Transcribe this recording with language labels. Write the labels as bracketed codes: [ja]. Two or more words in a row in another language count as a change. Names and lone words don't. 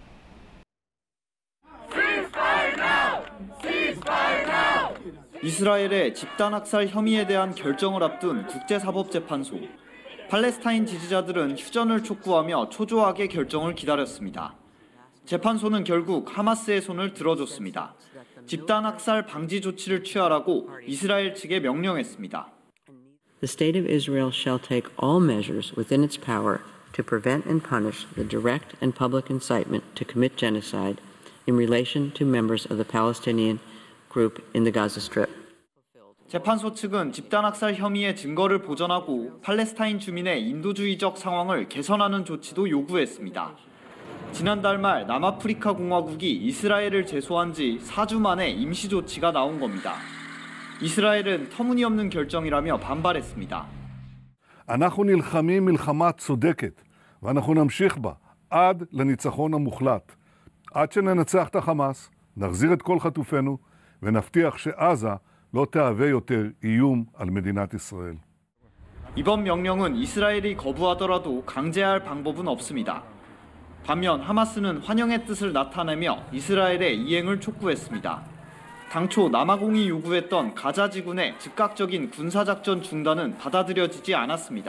[ko] 이스라엘의 집단 학살 혐의에 대한 결정을 앞둔 국제사법재판소. 팔레스타인 지지자들은 휴전을 촉구하며 초조하게 결정을 기다렸습니다. 재판소는 결국 하마스의 손을 들어줬습니다. 집단 학살 방지 조치를 취하라고 이스라엘 측에 명령했습니다. [en] The state of Israel shall take all measures within its power to prevent and punish the direct and public incitement to commit genocide in relation to members of the Palestinian group in the Gaza Strip. [ko] 재판소 측은 집단학살 혐의의 증거를 보전하고 팔레스타인 주민의 인도주의적 상황을 개선하는 조치도 요구했습니다. 지난달 말 남아프리카 공화국이 이스라엘을 제소한 지 4주 만에 임시 조치가 나온 겁니다. 이스라엘은 터무니없는 결정이라며 반발했습니다. [he] אנחנו נלחמים מלחמה צודקת, ואנחנו נמשיך בה עד לניצחון המוחלט. עד שננצח את החמאס, נחזיר את כל חטופינו, ונבטיח שעזה לא תהווה יותר איום על מדינת ישראל. [ko] 이번 명령은 이스라엘이 거부하더라도 강제할 방법은 없습니다. 반면 하마스는 환영의 뜻을 나타내며 이스라엘의 이행을 촉구했습니다. 당초 남아공이 요구했던 가자 지구 내 즉각적인 군사작전 중단은 받아들여지지 않았습니다.